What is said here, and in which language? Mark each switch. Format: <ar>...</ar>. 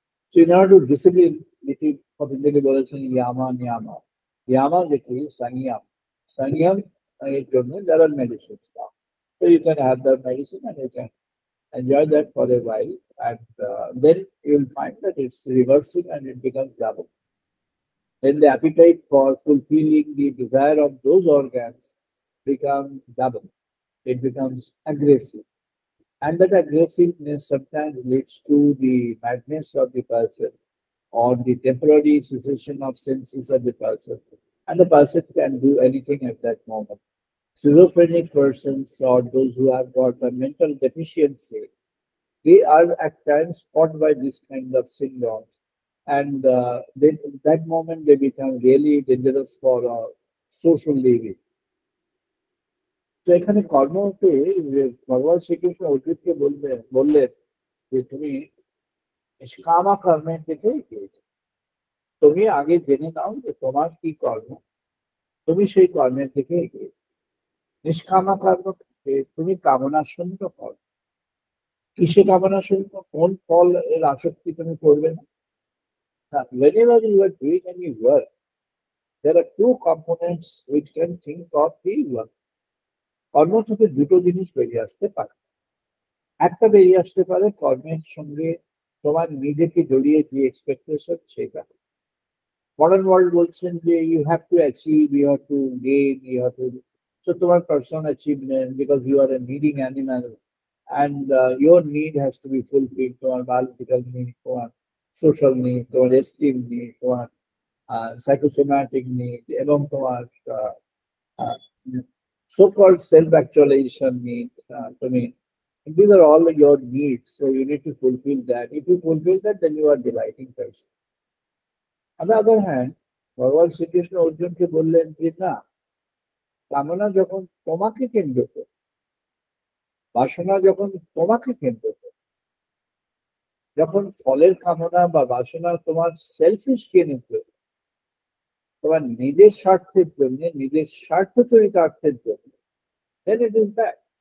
<en>So in order to discipline,</en> <bn>যেটি পতঞ্জলি বলেছেন ইয়ামা নিয়ামা, ইয়ামা যেটি সংযম, সংযম এর জন্য</bn> <en>there are medicines now. So you can have that medicine and you can enjoy that for a while, and then you'll find that it's reversing and it becomes double. Then the appetite for fulfilling the desire of those organs becomes double. It becomes aggressive. And that aggressiveness sometimes leads to the madness of the person or the temporary cessation of senses of the person. And the person can do anything at that moment. Schizophrenic persons or those who have got a mental deficiency, they are at times caught by this kind of syndromes. And then at that moment they become really dangerous for social living.</en> <bn>তো এখানে কর্মতে যে ভগবান শ্রীকৃষ্ণ অর্জুনকে বললেন যে তুমি নিষ্কামা কর্মের দিকে এগিয়েছো। তুমি আগে জেনে নাও যে তোমার কি কর্ম, তুমি সেই কর্মের দিকে এগিয়েছো। নিষ্কামা কর্ম তুমি কামনা শূন্য কর্ম। কিসে কামনা শূন্য? কোন ফল এর আসক্তি তুমি করবে না।</bn> <en>Whenever you are doing any work, there are two components which can think of the work.</en> <bn>কর্ম থেকে দুটো জিনিস বেরিয়ে আসতে পারে। একটা বেরিয়ে আসতে পারে কর্মের সঙ্গে তোমার নিজেকে জড়িয়ে যে এক্সপেকটেশন সেটা। মডার্ন ওয়ার্ল্ড বলছেন যে</bn> <en>you have to achieve, you have to gain, you have to,</en> <bn>so তোমার personal achievement,</bn> <en>because you are a needing animal and your need has to be fulfil,</en> <bn>তোমার বায়োলজিক্যাল নিড, তোমার social need, তোমার esteem need, তোমার psychosomatic need এবং তোমার</bn> <en>so-called self-actualization needs. These are all your needs, so you need to fulfill that. If you fulfill that, then you are delighting person. On the other hand,</en> <bn>ভগবান শ্রীকৃষ্ণ অর্জুনকে বললেন যে না, কামনা যখন তোমাকে কেন্দ্র করে, বাসনা যখন তোমাকে কেন্দ্র করে, যখন ফলের কামনা বা বাসনা তোমার সেলফিশ কেন্দ্র, তোমার নিজের স্বার্থের জন্য, নিজের স্বার্থ চরিতার্থের জন্য,</bn> <en>then it is bad.</en>